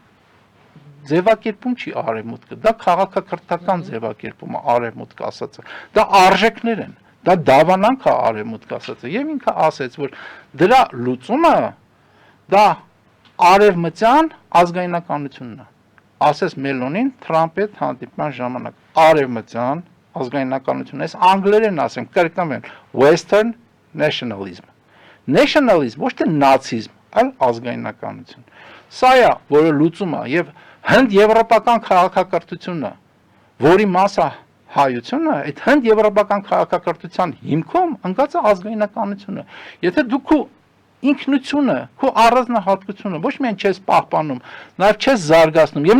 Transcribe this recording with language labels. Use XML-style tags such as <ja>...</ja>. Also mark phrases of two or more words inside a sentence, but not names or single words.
<hy>ձևակերպում չի արևմուտքը, դա քաղաքակրթական ձևակերպում է արևմուտք ասածը, դա արժեքներ են, դա դավանանք է արևմուտք ասածը եւ ինքը ասաց, որ դրա լուծումը դա արևմտյան ազգայնականությունն է, ասես Մելոնին Թրամփի հետ հանդիպման ժամանակ արևմտյան ազգայնականություն, այս անգլերեն ասեմ, կրկնում եմ,</hy> <en>Western nationalism, nationalism,</en> <hy>ոչ թե նացիզմ, այլ ազգայնականություն, սա է, որը լուծում է եւ հենց եվրոպական քաղաքակրթությունը, որի մասը հայությունը, այդ հենց եվրոպական քաղաքակրթության հիմքում ընկած է ազգայնականությունը, եթե դուք ինքնությունը, քո առանձնահատկությունը ոչ միայն չես պահպանում, նաև չես զարգացնում եւ</hy>